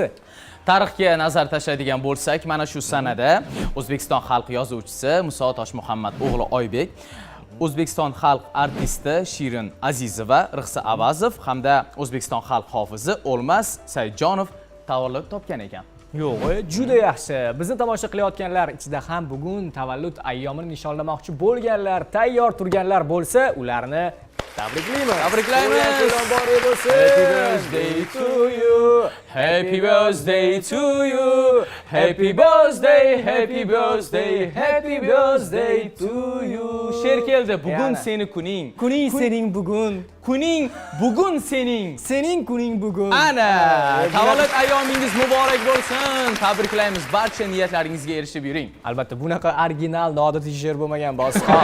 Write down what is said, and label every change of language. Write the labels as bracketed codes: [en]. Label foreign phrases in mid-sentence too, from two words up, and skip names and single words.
[uz] Tarixga nazar tashlaydigan bo'lsak, mana shu sanada O'zbekiston xalq yozuvchisi Muso Toshmuhammad o'g'li Oybek, O'zbekiston xalq artisti Shirin Azizova, Rixsa Avazov hamda O'zbekiston xalq hofizi O'lmas Saidjonov tavallud topgan ekan. Yo'q, juda yaxshi. Bizni tomosha qilayotganlar ichida ham bugun tavallud ayyomini nishonlamoqchi bo'lganlar, tayyor turganlar bo'lsa, ularni tabriklaymiz. Tabriklaymiz. [en] Happy birthday to you. Happy birthday to you. Happy birthday, happy birthday, happy birthday to you. [uz] She'r keldi. Bugun seni kuning. Kuning sening bugun. Kuning bugun sening. Sening kuning bugun. Ana, tavallud ayyomingiz muborak bo'lsin. Tabriklaymiz. Barcha niyatlaringizga erishib yuring. Albatta, bunaqa original, noodatiy she'r bo'lmagan bosqon.